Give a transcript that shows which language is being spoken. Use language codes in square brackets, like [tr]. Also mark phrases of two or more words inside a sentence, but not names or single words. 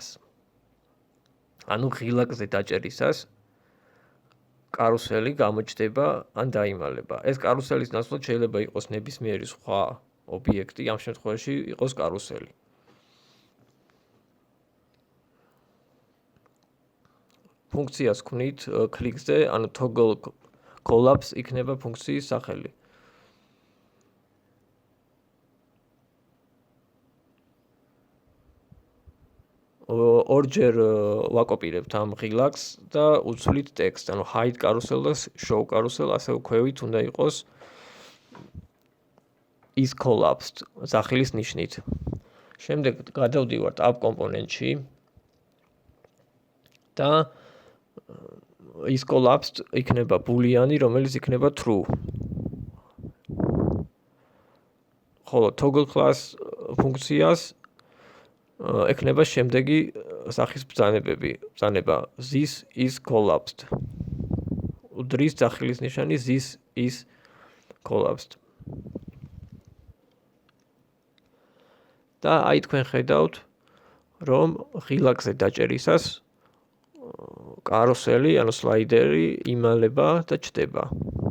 [ka] ანუ ღილაკზე დაჭერისას carousel-ი გამოჩნდება ან დაიმალება. ეს carousel-ის ნაცვლად შეიძლება იყოს ნებისმიერი სხვა ობიექტი, ამ შემთხვევაში იყოს carousel-ი. ფუნქციას ქმნით კლიკზე, ანუ [en] toggle collapse [ka] იქნება ფუნქციის სახელი. ორჯერ ვაკოპირებთ ამ ღილაკს და უცვლით ტექსტს, ანუ [en] hide carousel [ka] და [en] show carousel, [ka] ასე ვქვევით უნდა იყოს [en] is collapsed [ka] სახლის ნიშნით. შემდეგ გადავდივართ app კომპონენტში და [en] is collapsed [ka] იქნება boolean-ი, რომელიც იქნება true. ხოლო [en] toggle class [ka] ფუნქციას ექნება შემდეგი სახის ბრძანება [en] this is collapsed. [ka] უდრის სახლის ნიშანი [en] this is collapsed. [ka] და აი თქვენ ხედავთ, რომ ღილაკზე დაჭერისას carousel-ი, ანუ სლაიდერი იმალება და ჩდება.